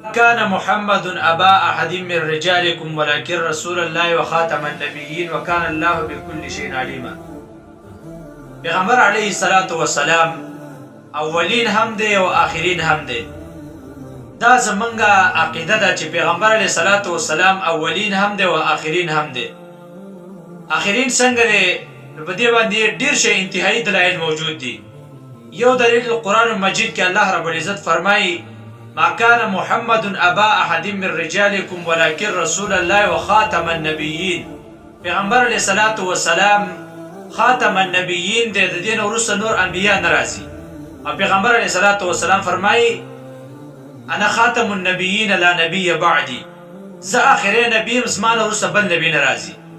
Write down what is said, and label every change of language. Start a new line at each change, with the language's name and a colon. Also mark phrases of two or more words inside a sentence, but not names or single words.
Arabic: كان محمد أبا أحد من رجالكم ولكن رسول الله وخاتم النبيين وكان الله بكل شيء عليما.
Pashto: پیغمبر
Arabic: علیه الصلاة والسلام
Pashto: اولین هم دی او آخرین هم دی. دا زمونږه عقیده ده چې پیغمبر
Arabic: علیه الصلاة والسلام
Pashto: اولین هم دی او آخرین هم دی. آخرین څنګه دی؟ په دې باندې ډیر شی انتهایی دلایل موجود دي. یو دلیل قرآن مجید کې الله رب العزت فرمایي
Arabic: ما كان محمد أبا أحد من رجالكم ولكن رسول الله وخاتم النبيين.
Pashto: پیغمبر
Arabic: علیه الصلاة والسلام خاتم النبیین
Pashto: دی، د دین وروسته نور انبیا ناراضي. او پیغمبر
Arabic: علیه الصلاة والسلام
Pashto: فرمایي
Arabic: انا خاتم النبیین لا نبی بعدی،
Pashto: زه آخري نبی زما نه وروسته بل نبی ناراضي.